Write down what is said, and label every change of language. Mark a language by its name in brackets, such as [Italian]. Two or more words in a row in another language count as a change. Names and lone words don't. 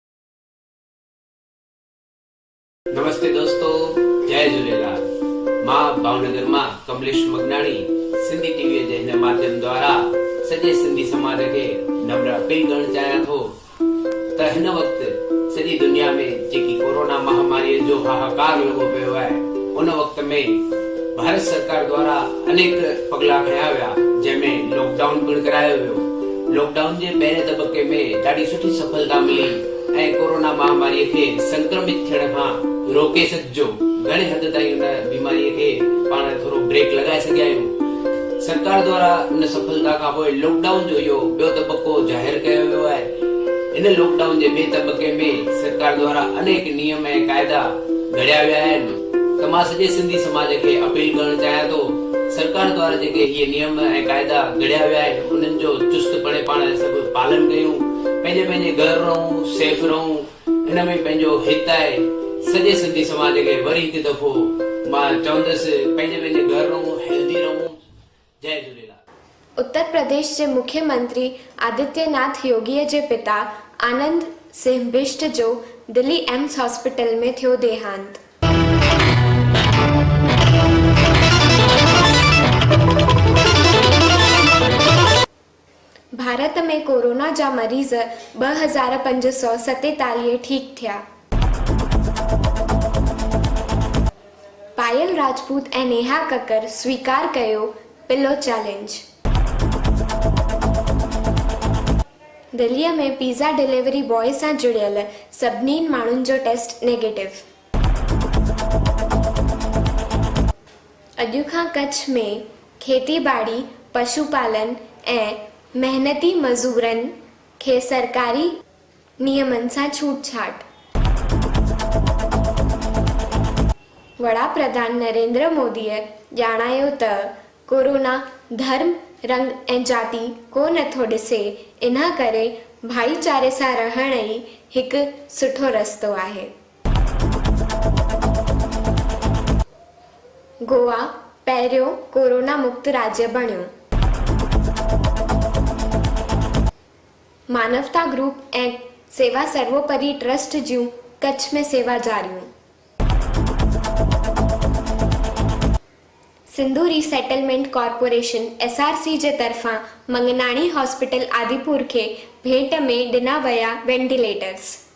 [Hindi] नमस्ते दोस्तों, [Sindhi] जय झूलेलाल। मां भावनगर मां कमलेश मगनाणी सिंधी टीवी जे हिन माध्यम द्वारा सॼे सिंधी समाज खे नम्र अपील करणु चाहियां थो त हिन वक़्तु सॼी दुनिया में जेकी कोरोना महामारी जो हाहाकार लॻो पियो आहे, उन वक़्त में भारत सरकार द्वारा अनेक पगला खया विया, जंहिंमें लॉकडाउन पिणु करायो वियो। लॉकडाउन जे पहिरें तबक़े में ॾाढी सुठी सफलता मिली ऐं कोरोना महामारी खे संक्रमित थियण खां रोके सघिजो। घणे हद ताईं उन बीमारीअ खे पाण थोरो ब्रेक लॻाए सघिया आहियूं। सरकार द्वारा उन सफलता खां पोइ लॉकडाउन जो इहो ॿियो तबक़ो ज़ाहिर कयो वियो आहे। इन लॉकडाउन जे ॿिए तबक़े में सरकार द्वारा अनेक नियम ऐं क़ाइदा घड़िया विया आहिनि। त मां सॼे सिंधी समाज खे अपील करणु चाहियां थो, सरकार द्वारा जेके इहे नियम ऐं क़ाइदा घड़िया विया आहिनि उन्हनि जो चुस्तपणे पाण सभु पालन कयूं, पंहिंजे पंहिंजे घर रहूं, सेफ रहूं। इन में पंहिंजो हित आहे। सॼे सिंधी समाज खे वरी हिकु दफ़ो मां चवंदुसि, पंहिंजे पंहिंजे घर रहूं, हेल्दी रहूं। जय झूलेलाल। उत्तर प्रदेश जे मुख्यमंत्री आदित्यनाथ योगीअ जे पिता आनंद सिंह बिष्ट जो दिल्ली एम्स हॉस्पिटल में थियो देहांत। भारत में कोरोना जा मरीज़ 2547 ठीक थिया। पायल राजपूत ऐं नेहा कक्कर स्वीकार कयो [English] pillow challenge. [Sindhi] दिल्लीअ में [English] pizza delivery boy [Sindhi] सां जुड़ियल सभिनी माण्हुनि जो टेस्ट नेगेटिव। अॼु खां कच्छ में खेती बाड़ी, पशुपालन ऐं मेहनती मज़ूरनि खे सरकारी नियमनि सां छूटछाट। वड़ा प्रधान नरेंद्र मोदीअ ॼाणायो त कोरोना धर्म, रंग ऐं जाति को नथो ॾिसे, इन करे भाईचारे सां रहण ई हिकु सुठो रस्तो आहे। गोवा पहिरियों कोरोना मुक्त राज्य बणियो। मानवता ग्रुप ऐं सेवा सर्वोपरि ट्रस्ट जूं कच्छ में सेवा जारियूं। सिंधु रीसेटलमेंट कॉर्पोरेशन SRC जे तरफ़ां मंगनाणी हॉस्पिटल आदिपुर खे भेंट में ॾिना विया वेंटिलेटर्स।